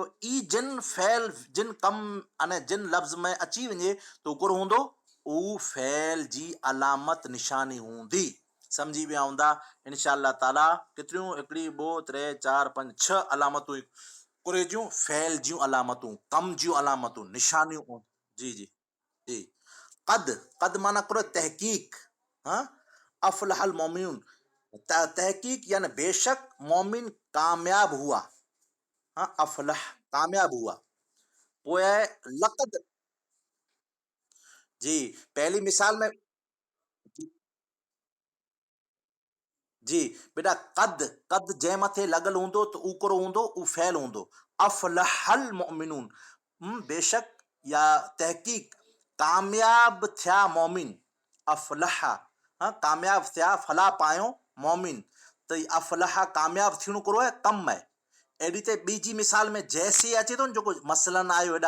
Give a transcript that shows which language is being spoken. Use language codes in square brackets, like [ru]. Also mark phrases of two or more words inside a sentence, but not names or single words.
[sd] ई जिन फ़ैल, जिन कम अने जिन लफ़्ज़ में अची वञे त उहो कुरो हूंदो, उहो फ़ैल जी अलामत निशानी हूंदी। सम्झी विया हूंदा [ar] إن شاء الله تعالى. [sd] केतिरियूं? हिकिड़ी, ॿ, टे, चारि, पंज, 6 अलामतूं कुरे जूं, फ़ैल जूं अलामतूं, कम जूं अलामतूं, निशानियूं। जी जी जी। कद, कद माना कुरो तहक़ीक़, [ar] أفلح المؤمنون, [ur] تحقیق یعنی بے شک مومن کامیاب ہوا. ہاں افلح کامیاب ہوا. وہ ہے لقد. جی پہلی مثال میں. جی بیٹا قد. [sd] قد جے مथे لڳل हूंदो त उकरो हूंदो उ फैल हूंदो. [ar] أفلح المؤمنون. [sd] बे शक या तहक़ीक़ कामयाब थिया मोमिन. अफलह कामयाब थिया फलाह पायो मोमिन. त ही अफलह कामयाब थियणो कहिड़ो आहे कमु आहे. अहिड़ी त ॿी जी मिसाल में जैसे अचे थो न जेको मसलन आयो हेॾा.